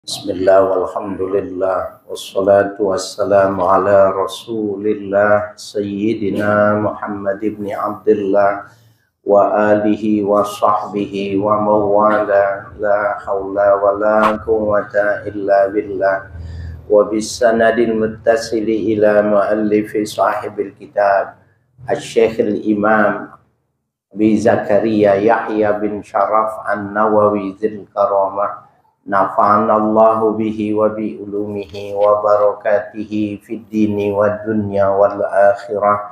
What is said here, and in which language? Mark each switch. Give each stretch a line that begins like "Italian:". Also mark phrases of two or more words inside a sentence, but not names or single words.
Arabic: بسم الله والحمد لله والصلاة والسلام على رسول الله سيدنا محمد بن عبد الله وعلى آله وصحبه ومن والاه لا حول ولا قوة إلا بالله وبالسند المتصل إلى مؤلف صاحب الكتاب الشيخ الإمام أبي زكريا يحيى بن شرف النووي ذي الكرامة نفعنا الله به وبعلومه وبركاته في الدين والدنيا والآخرة